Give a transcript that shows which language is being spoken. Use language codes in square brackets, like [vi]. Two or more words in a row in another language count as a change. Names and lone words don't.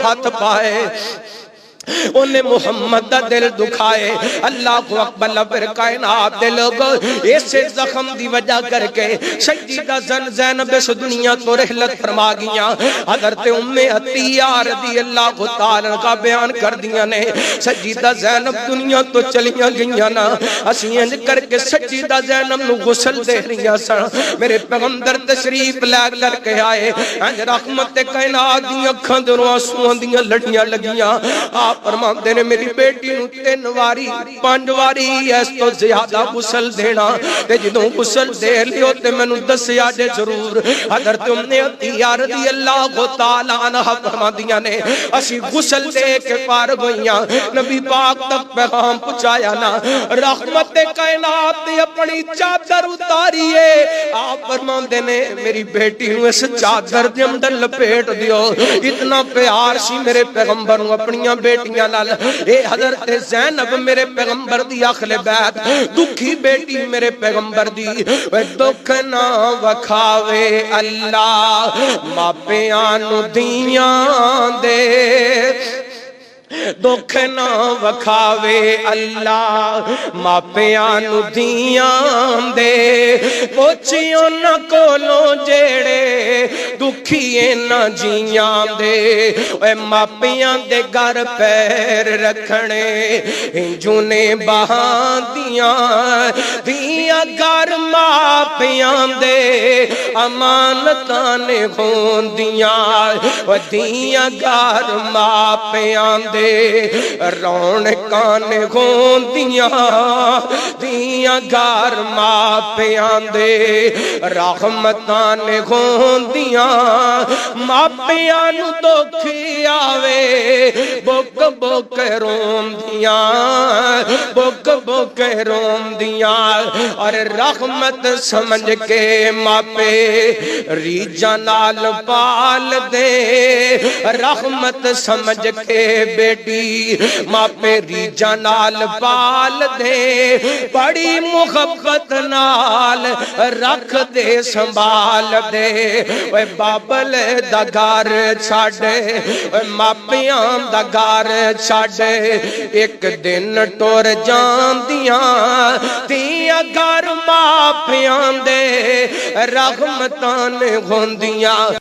[pa] ہاتھ پائے انہیں محمد دا دل دکھائے [ar] اللہ اکبر [pa] لبر کائنات دے لوگوں ایسے زخم دی وجہ کر کے سجیدہ زینب اس دنیا تو رحلت فرما گیاں حضرت ام عطیہ [ar] رضی اللہ تعالیٰ [pa] کا بیان کر دیا نے سجیدہ زینب دنیا تو چلیاں گیاں نا اسی انج کر کے سجیدہ زینب نو غسل دے رہی سن میرے پیغمبر تشریف لے کے آئے انج رحمت کائنات دی اکھاں دے آنسو دیاں لڑیاں لگیاں آپ فرماندے نے میری بیٹی نو 3 واری 5 واری اس تو زیادہ غسل دینا تے جدوں غسل دے لیو تے مینوں دسیا جے ضرور۔ حضرت ام عطیہ [ar] رضی اللہ تعالی عنہ [pa] فرماندیاں نے اسی غسل دے کے پار گئیاں، نبی پاک تک پیغام پہنچایا نا، رحمت کائنات نے اپنی چادر اتاری ہے۔ آپ فرماندے نے میری بیٹی نو اس چادر دے اندر لپیٹ دیو۔ اتنا پیار سی میرے پیغمبر نو اپنیاں بیٹیاں نال۔ اے حضرت زینب میرے پیغمبر دی اہل بیت، دکھی بیٹی میرے پیغمبر دی، دکھ نہ وکھاوے اللہ ماپیاں نو دیاں دے، دکھ نہ وکھاوے اللہ ماپیاں نو دیاں دے، پوچھیوں نہ کولوں جیڑے دکھیے نہ جیاں دے، اے ماپیاں دے گھر پیر رکھنے انجوں نے بہاں دیاں گھر ماپیاں دے امانتاں نے ہوندیاں، دیاں گھر ماپیاں دے رونقاں نے ہوندیاں، دیاں گھر ماپیاں دے رحمتاں نے ہوندیاں، ماپیاں نو دکھی آوے بک بک روندیاں، بک بک روندیاں، اور رحمت سمجھ کے ماپے ریجاں نال پال دے، رحمت سمجھ کے بیٹی ماپے ریجاں نال پال دے، بڑی محبت نال رکھ دے سنبھال دے، اے بابل دا گھر چھڈ ماپیاں دا گھر چھڈ، ایک دن ٹر جاندیاں دیاں گھر ماپیاں دے رحمتاں نے ہوندیاں۔